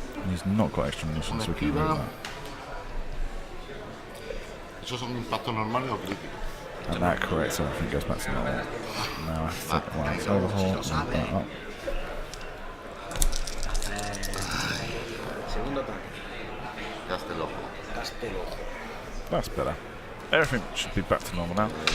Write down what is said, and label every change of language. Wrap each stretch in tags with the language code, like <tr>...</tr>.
<en>He's not got extra munitions, so we can move that.</en> <es>¿Esos son impactos normales o críticos?</es> <en>And that corrects everything, goes back to normal. Now I have to take one its overhaul, move that up.</en> <es>Segundo ataque. Castelo.</es> <en>That's better. Everything should be back to normal now.</en>